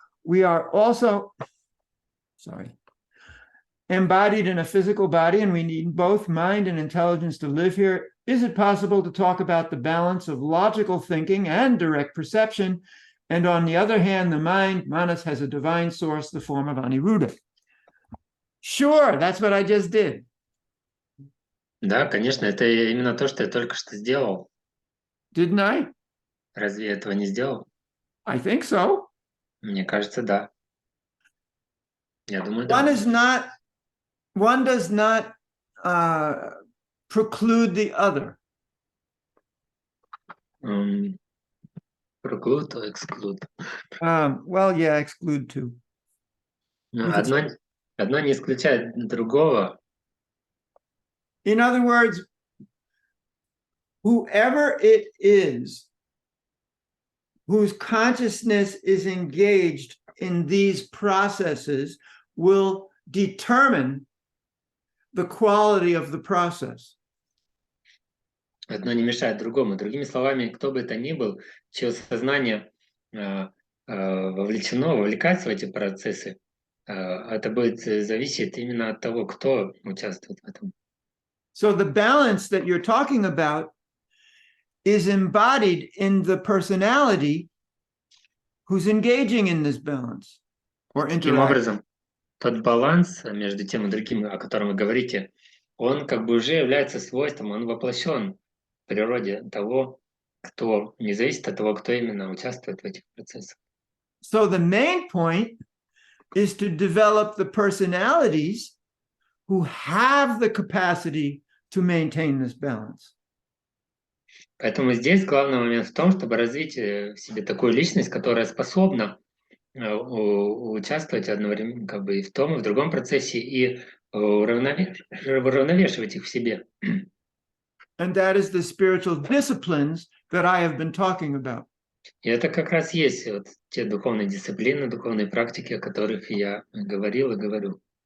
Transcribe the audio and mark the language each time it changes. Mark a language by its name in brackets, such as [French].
[English] We are also, embodied in a physical body, and we need both mind and intelligence to live here. Is it possible to talk about the balance of logical thinking and direct perception? And on the other hand, the mind, manas, has a divine source, the form of Aniruddha. Sure, that's what I just did. [Russian] Да, конечно, это именно то, что я только что сделал. [English] Didn't I? [Russian] Разве я этого не сделал? [English] I think so. [Russian] Мне кажется, да. Я думаю, да. [English] One does not preclude the other. Preclude or exclude? Well, yeah, exclude too. [Russian] Одно не исключает другого. [English] In other words, whoever it is whose consciousness is engaged in these processes will determine the quality of the process. [Russian] Одно не мешает другому. Другими словами, кто бы это ни был, чье сознание вовлекается в эти процессы, это будет зависеть именно от того, кто участвует в этом. [English] So the balance that you're talking about is embodied in the personality who's engaging in this balance or [Russian] Таким образом, тот баланс между тем и другим, о котором вы говорите, он как бы уже является свойством, он воплощен в природе того, кто не зависит от того, кто именно участвует в этих процессах. [English] So the main point is to develop the personalities who have the capacity to maintain this balance. [Russian] Поэтому здесь главный момент в том, чтобы развить в себе такую личность, которая способна участвовать одновременно как бы и в том, и в другом процессе, и уравновешивать их в себе. [English] And that is the spiritual disciplines that I have been talking about. [Russian] И это как раз есть вот те духовные дисциплины, духовные практики, о которых я говорил и говорю.